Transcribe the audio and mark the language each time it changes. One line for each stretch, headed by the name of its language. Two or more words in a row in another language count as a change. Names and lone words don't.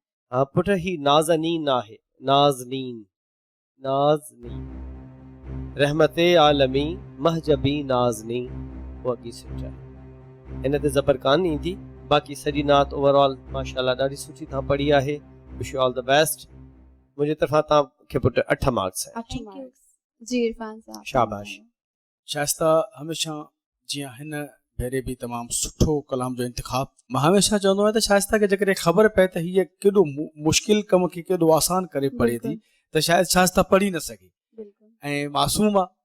Sindhi: हा पुट ही नाज़नीन आहे नाज़नीन नाज़नीन रहमत आलमी महजबी नाज़नी वो अॻी सम्झाए इन ते ज़बर कान ईंदी। बाक़ी सॼी नात ओवरऑल माशाल्लाह ॾाढी सुठी तव्हां पढ़ी आहे।
English: Wish you all the best.
Sindhi: मुंहिंजे तरफ़ां तव्हांखे पुटु 8 मार्क्स आहिनि। 8 मार्क्स जी इरफान साहब शाबाश। शाइस्ता हमेशह जीअं हिन भेरे बि तमामु सुठो कलाम जो इंतिखाब। मां हमेशह चवंदो आहियां त शाइस्ता खे जेकॾहिं ख़बर पए त हीअ केॾो मुश्किल कम खे केॾो आसान करे पढ़े थी त शायदि शाइस्ता पढ़ी न सघे ऐं मासूम आहे।